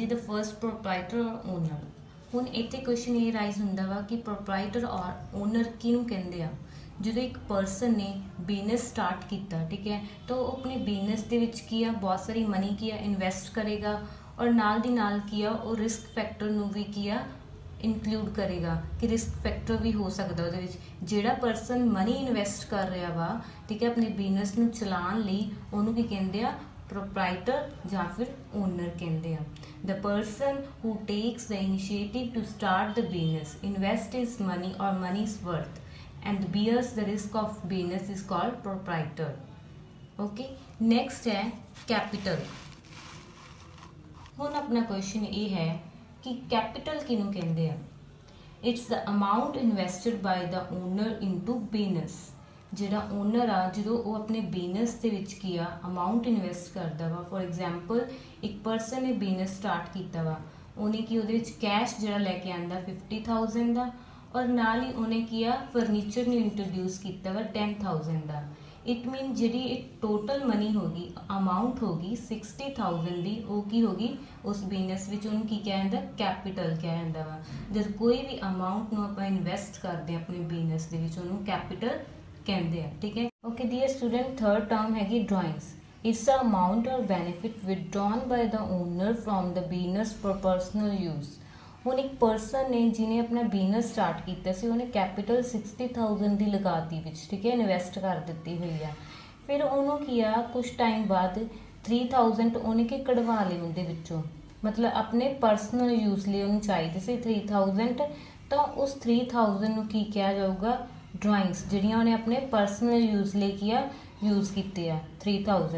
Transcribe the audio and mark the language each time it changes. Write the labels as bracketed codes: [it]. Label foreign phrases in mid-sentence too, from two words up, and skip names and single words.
[en] The first, proprietor or owner. [pa] ਹੁਣ ਇੱਥੇ ਕੁਐਸਚਨ ਇਹ ਰਾਈਜ਼ ਹੁੰਦਾ ਵਾ ਕਿ [en] proprietor or owner [pa] ਕਿਹਨੂੰ ਕਹਿੰਦੇ ਆ। ਜਦੋਂ ਇੱਕ ਪਰਸਨ ਨੇ [en] business start [pa] ਕੀਤਾ ਠੀਕ ਹੈ ਤਾਂ ਉਹ ਆਪਣੇ ਬਿਜ਼ਨਸ ਦੇ ਵਿੱਚ ਕੀ ਆ ਬਹੁਤ ਸਾਰੀ ਮਨੀ ਕੀ ਆ ਇਨਵੈਸਟ ਕਰੇਗਾ ਔਰ ਨਾਲ ਦੀ ਨਾਲ ਕੀ ਆ ਉਹ [en] risk factor [pa] ਨੂੰ ਵੀ ਕੀ ਆ ਇਨਕਲੂਡ ਕਰੇਗਾ ਕਿ [en] risk factor [pa] ਵੀ ਹੋ ਸਕਦਾ ਉਹਦੇ ਵਿੱਚ। ਜਿਹੜਾ ਪਰਸਨ [en] money invest [pa] ਕਰ ਰਿਹਾ ਵਾ ਠੀਕ ਹੈ ਆਪਣੇ ਬਿਜ਼ਨਸ ਨੂੰ ਚਲਾਉਣ ਲਈ ਉਹਨੂੰ ਕੀ ਕਹਿੰਦੇ ਆ ਪ੍ਰੋਪਰਾਈਟਰ ਜਾਂ ਫਿਰ ਓਨਰ ਕਹਿੰਦੇ ਆ। [en] The person who takes the initiative to start the business, invest his money or money's worth and bears the risk of business is called proprietor. Okay, next है capital। [hi] ਹੁਣ अपना क्वेश्चन ये है कि capital किन्हों कहते हैं। [en] It's the amount invested by the owner into business। [pa] ਜਿਹੜਾ ਓਨਰ ਆ ਜਦੋਂ ਉਹ ਆਪਣੇ ਬਿਜ਼ਨਸ ਦੇ ਵਿੱਚ ਕੀ ਆ [en] amount invest [pa] ਕਰਦਾ ਵਾ। [en] for example [pa] ਇੱਕ ਪਰਸਨ ਨੇ [en] business start [pa] ਕੀਤਾ ਵਾ ਉਹਨੇ ਕੀ ਉਹਦੇ ਵਿੱਚ ਕੈਸ਼ ਜਿਹੜਾ ਲੈ ਕੇ ਆਂਦਾ 50,000 ਦਾ ਔਰ ਨਾਲ ਹੀ ਉਹਨੇ ਕੀ ਆ ਫਰਨੀਚਰ ਨੂੰ ਇੰਟਰੋਡਿਊਸ ਕੀਤਾ ਵਾ 10,000 ਦਾ। [en] it mean [pa] ਜਿਹੜੀ ਇੱਕ [en] total money [pa] ਹੋ ਗਈ ਅਮਾਊਂਟ ਹੋ ਗਈ 60,000 ਦੀ ਉਹ ਕੀ ਹੋ ਗਈ ਉਸ ਬਿਜ਼ਨਸ ਵਿੱਚ ਉਹਨੂੰ ਕੀ ਕਿਹਾ ਜਾਂਦਾ ਕੈਪੀਟਲ ਕਿਹਾ ਜਾਂਦਾ ਵਾ। ਜਦ ਕੋਈ ਵੀ ਅਮਾਊਂਟ ਨੂੰ ਆਪਾਂ ਇਨਵੈਸਟ ਕਰਦੇ ਹਾਂ ਆਪਣੇ ਬਿਜ਼ਨਸ ਦੇ ਵਿੱਚ ਉਹਨੂੰ ਕੈਪੀਟਲ [hi] कहते हैं ठीक है। [en] OK dear student, third term हैगी drawings. It's a amount or benefit withdrawn by the owner from the business for personal use. [pa] ਹੁਣ ਇੱਕ ਪਰਸਨ ਨੇ ਜਿਹਨੇ ਆਪਣਾ [en] business start [pa] ਕੀਤਾ ਸੀ ਉਹਨੇ ਕੈਪੀਟਲ 60,000 ਦੀ ਲਗਾਤੀ ਵਿੱਚ ਠੀਕ ਹੈ ਇਨਵੈਸਟ ਕਰ ਦਿੱਤੀ ਹੋਈ ਆ। ਫਿਰ ਉਹਨੂੰ ਕੀ ਆ ਕੁਛ ਟਾਈਮ ਬਾਅਦ 3,000 ਉਹਨੇ ਕਿ ਕਢਵਾ ਲਏ ਉਹਦੇ ਵਿੱਚੋਂ ਮਤਲਬ ਆਪਣੇ [en] personal use [pa] ਲਈ ਉਹਨੂੰ ਚਾਹੀਦੀ ਸੀ 3,000 ਤਾਂ ਉਸ 3,000 ਨੂੰ ਕੀ ਕਿਹਾ ਜਾਊਗਾ ਡਰਾਇੰਗਸ ਜਿਹੜੀਆਂ ਉਹਨੇ ਆਪਣੇ [en] personal use [pa] ਲਈ ਕੀ ਆ ਯੂਜ਼ ਕੀਤੇ ਆ 3,000।